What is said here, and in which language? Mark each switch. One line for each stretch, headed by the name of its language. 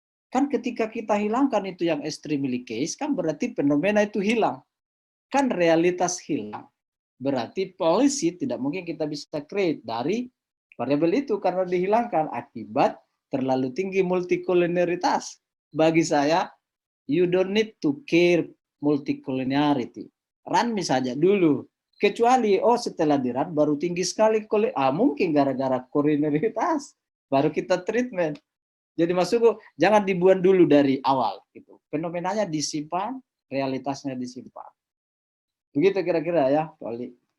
Indonesian: Kan ketika kita hilangkan itu yang extremely case, kan berarti fenomena itu hilang. Kan realitas hilang. Berarti policy tidak mungkin kita bisa create dari variabel itu karena dihilangkan akibat terlalu tinggi multicollinearitas. Bagi saya,
English: you don't need to care multicollinearity.
Indonesian: Run saja dulu. Kecuali, setelah di run baru tinggi sekali. Mungkin gara-gara collinearitas. Baru kita treatment. Jadi maksudku jangan dibuang dulu dari awal gitu. Fenomenanya disimpan, realitasnya disimpan. Begitu kira-kira ya, Pak Oli.